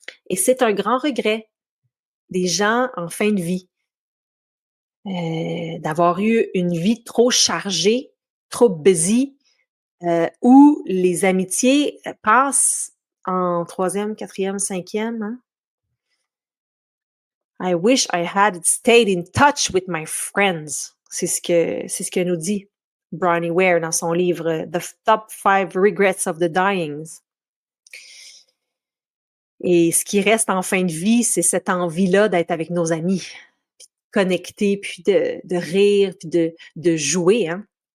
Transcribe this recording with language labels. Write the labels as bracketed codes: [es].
[fr] Et c'est un grand regret des gens en fin de vie, d'avoir eu une vie trop chargée, trop busy, où les amitiés passent en troisième, quatrième, cinquième. Hein? [en] I wish I had stayed in touch with my friends. [fr] C'est ce que nous dit Bronnie Ware dans son livre The Top 5 Regrets of the Dying. Et ce qui reste en fin de vie, c'est cette envie-là d'être avec nos amis, puis de connecter, puis de rire, puis de jouer, hein?